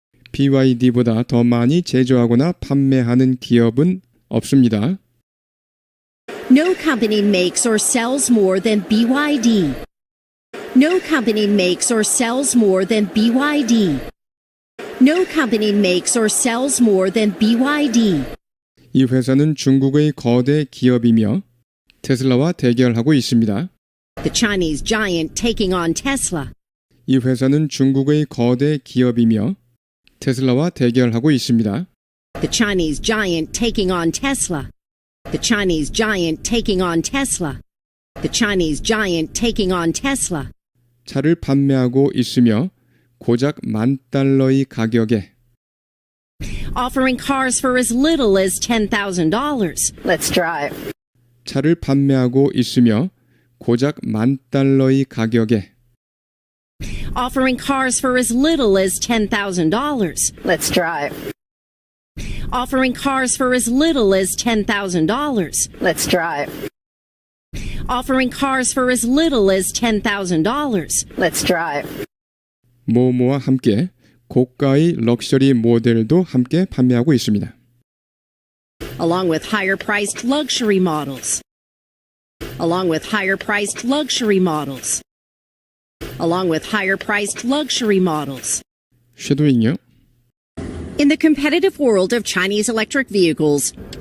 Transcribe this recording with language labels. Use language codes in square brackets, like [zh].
[ko] BYD보다 더 많이 제조하거나 판매하는 기업은 없습니다. [en] No company makes or sells more than BYD. No company makes or sells more than BYD. No company makes or sells more than BYD. [ko] 이 회사는 중국의 거대 기업이며 테슬라와 대결하고 있습니다. [en] The Chinese giant taking on Tesla. [ko] 이 회사는 중국의 거대 기업이며 테슬라와 대결하고 있습니다. [en] The Chinese giant taking on Tesla. The Chinese giant taking on Tesla. The Chinese giant taking on Tesla. [ko] 차를 판매하고 있으며 고작 $10,000의 가격에 [en] Offering cars for as little as $10,000. Let's drive. [ko] 차를 판매하고 있으며 고작 $10,000의 가격에 [en] Offering cars for as little as $10,000. Let's drive. Offering cars for as little as $10,000. Let's drive. Offering cars for as little as $10,000. Let's drive. [ko] 모모와 함께 고가의 럭셔리 모델도 함께 판매하고 있습니다. [en] Along with higher priced luxury models. Along with higher priced luxury models. Along with higher priced luxury models. [ko] 쉐도잉요. [en] In the competitive world of Chinese electric vehicles.